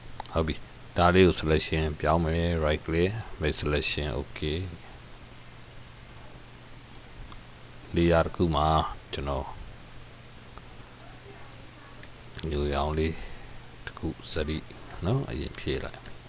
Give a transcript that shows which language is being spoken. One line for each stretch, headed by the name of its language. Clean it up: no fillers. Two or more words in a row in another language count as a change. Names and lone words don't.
Burmese: ဟုတ်ပြီဒါလေးကို selection ပြောင်းမယ်
English: right click make selection okay layer
Burmese: တစ်ခုမှာကျွန်တော် ညိုရောင်လေးတစ်ခုစရိနော်အရင်ဖြည့်လိုက်